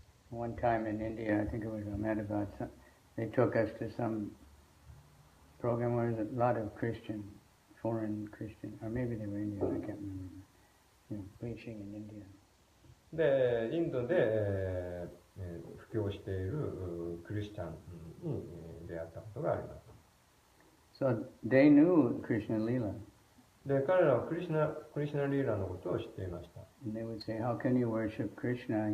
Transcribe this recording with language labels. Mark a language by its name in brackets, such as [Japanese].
[English] One time in India, I think it was Ahmedabad, they took us to some program where there was a lot of Christian, foreign Christian, or maybe they were Indian, I can't remember, preaching in India. [Japanese] で、インドで、布教しているクリスチャンに出会ったことがあります。 [English] So they knew Krishna Lila. [Japanese] で、彼らはクリシュナリーラのことを知っていました。 [English] And they would say, how can you worship Krishna?